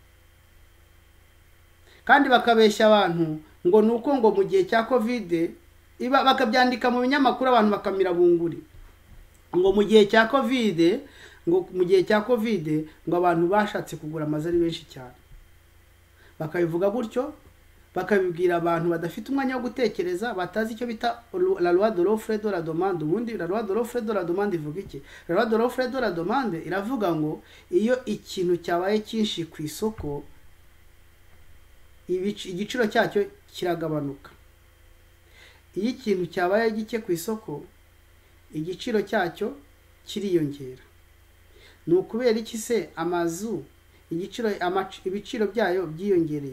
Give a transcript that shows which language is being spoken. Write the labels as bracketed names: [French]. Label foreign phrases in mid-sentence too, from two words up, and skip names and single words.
[Kinyarwanda] Kandi bakabeshya abantu ngo nuko ngo mu gihe cya covid bakabyandika mu binyamakuru abantu bakamira bunguri ngo mu gihe cya covid ngo abantu bashatse kugura amazu ari benshi cyane. Bakabivuga gutyo, bakabibwira abantu badafite umwanya wo gutekereza, batazi icyo bita [French] la loi de l'offre et de la demande. [Kinyarwanda] Ubundi [French] la loi de l'offre et de la demande [Kinyarwanda] ivuga iki? [French] La loi de l'offre et de la demande [Kinyarwanda] iravuga ngo iyo ikintu cyabaye cyinshi ku isoko, igiciro cyacyo kiragabanuka. Iyo ikintu cyabaye gike ku isoko, igiciro cyacyo kiriyongera. Ni ukubera iki se amazu ibiciro byayo byiyongereye?